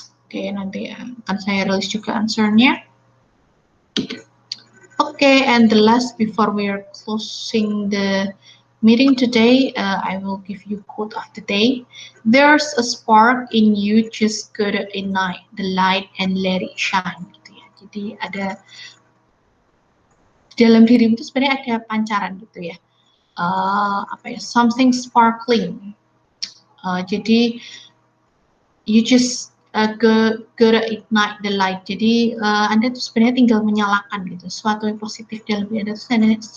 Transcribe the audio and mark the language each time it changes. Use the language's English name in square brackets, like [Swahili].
[Indonesian] Oke, nanti akan saya rilis juga answernya. [English] Okay, and the last before we are closing the meeting today, I will give you quote of the day. There's a spark in you, just go to ignite the light and let it shine. [Indonesian] Gitu ya. Jadi ada di dalam dirimu itu sebenarnya ada pancaran gitu ya. Apa ya? [English] Something sparkling. [Indonesian] Jadi [English] you just go to ignite the light. [Indonesian] Jadi Anda tuh sebenarnya tinggal menyalakan gitu sesuatu yang positif dalam diri Anda.